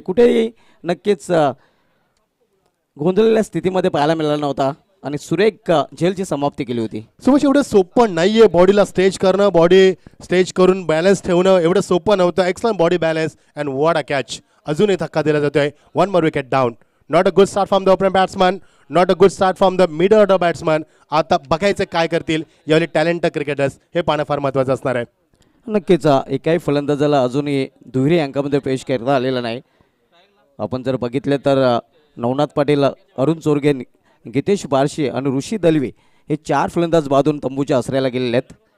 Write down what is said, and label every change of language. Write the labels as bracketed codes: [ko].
[mr] कुठेही नक्कीच गोंधळलेल्या स्थितीमध्ये पाहायला मिळाला नव्हता आणि सुरेख झेलची समाप्ती केली होती. सुभाष, एवढं सोपं नाहीये बॉडीला स्ट्रेच करणं, बॉडी स्ट्रेच करून बॅलन्स ठेवणं एवढं सोपं नव्हतं. [en] Excellent body balance and what a catch. [mr] अजूनही धक्का दिला जातोय. [en] 1 more wicket down. Not a good start from the opener batsman, not a good start from the middle order batsman. [mr] आता बघायचं काय करतील यावेळी टॅलेंट क्रिकेटर्स, हे पाहणं फार महत्त्वाचं असणार आहे. नक्कीच एकाही फलंदाजाला अजूनही दुहेरी अंकामध्ये पेश करता आलेला नाही. आपण जर बघितले तर नवनाथ पाटील, अरुण चोरगे, गितेश बारशी आणि ऋषी दलवी हे 4 फलंदाज बादून तंबूच्या आसऱ्याला गेलेले आहेत.